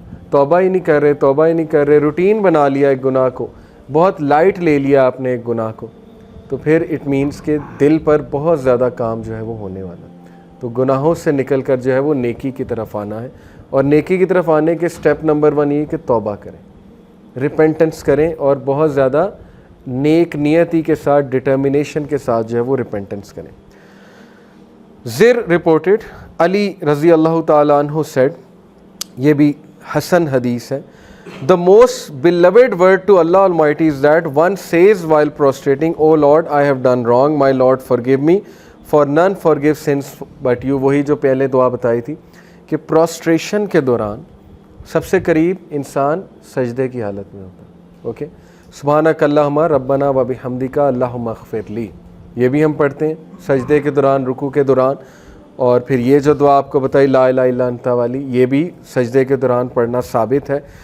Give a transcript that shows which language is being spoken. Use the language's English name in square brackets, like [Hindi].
[Urdu] توبہ ہی نہیں کر رہے، توبہ ہی نہیں کر رہے، روٹین بنا لیا ایک گناہ کو، بہت لائٹ لے لیا آپ نے ایک گناہ کو، تو پھر [English] it means [Urdu] کہ دل پر بہت زیادہ کام جو ہے وہ ہونے والا. تو گناہوں سے نکل کر جو ہے وہ نیکی کی طرف آنا ہے. اور نیکی کی طرف آنے کے سٹیپ نمبر 1 یہ کہ توبہ کریں، ریپینٹنس کریں اور بہت زیادہ نیک نیتی کے ساتھ، ڈٹرمنیشن کے ساتھ جو ہے وہ ریپینٹنس کریں. [English] زر رپورٹڈ علی رضی اللہ تعالیٰ عنہ سیڈ، [Urdu] یہ بھی حسن حدیث ہے، [English] the most beloved word to Allah Almighty is that one says while prostrating, oh Lord, I have done wrong, my Lord forgive me, for none forgive sins but you. [Urdu] وہی جو پہلے دعا بتائی تھی کہ پروسٹریشن کے دوران سب سے قریب انسان سجدے کی حالت میں ہوتا ہے. اوکے، [Arabic] سبحانک اللہم ربنا و بحمدک اللہم اغفر لی، [Urdu] یہ بھی ہم پڑھتے ہیں سجدے کے دوران، رکوع کے دوران. اور پھر یہ جو دعا آپ کو بتائی [Arabic] لا الہ الا انت [Urdu] والی، یہ بھی سجدے کے دوران پڑھنا ثابت ہے.